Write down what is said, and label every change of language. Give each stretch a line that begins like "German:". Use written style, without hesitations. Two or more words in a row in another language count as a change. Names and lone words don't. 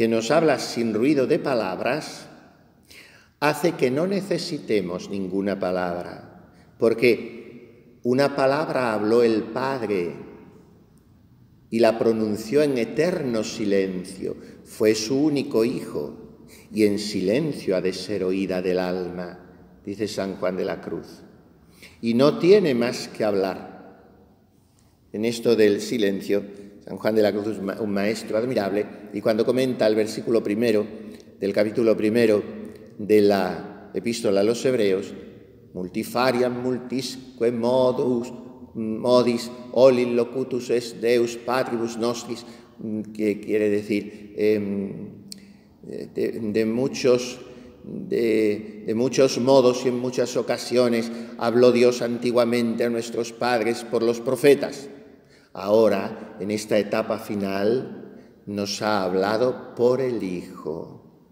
Spanish: nos habla sin ruido de palabras, hace que no necesitemos ninguna palabra, porque una palabra habló el Padre y la pronunció en eterno silencio, fue su único Hijo, y en silencio ha de ser oída del alma, dice San Juan de la Cruz, y no tiene más que hablar. En esto del silencio, San Juan de la Cruz es un maestro admirable, y cuando comenta el versículo primero del capítulo primero de la Epístola a los Hebreos,
Latin: multifariam multisque modis olim locutus est Deus patribus nostris,
Spanish: que quiere decir de muchos modos y en muchas ocasiones habló Dios antiguamente a nuestros padres por los profetas. Ahora, en esta etapa final, nos ha hablado por el Hijo.